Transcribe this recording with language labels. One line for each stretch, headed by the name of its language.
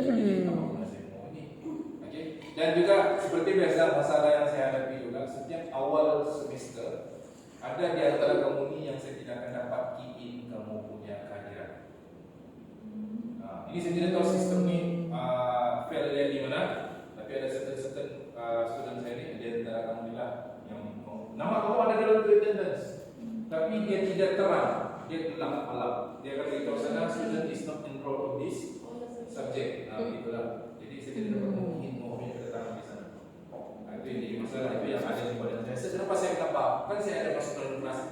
Malay: Jadi kamu pula saya mau ini. Okay. Dan juga seperti biasa masalah yang saya hadapi juga setiap awal semester ada di antara kamu ni yang saya tidak akan dapat key in kamu punya kehadiran. Ini saya tidak tahu sistem ni fail dia di mana, tapi ada certain student saya ni di antara kamu ni lah yang nama kamu ada dalam attendance. Tapi dia tidak terang, dia gelap-gelap. Dia akan beritahu sana
English: student is not enrolled in this subject.
Malay: Begitulah. Jadi saya tidak dapat mungkin mohonnya kedatangan di sana. Itu yang jadi masalah, itu yang ada di badan saya. Kenapa saya kenapa? Kan saya ada masuk dalam kelas.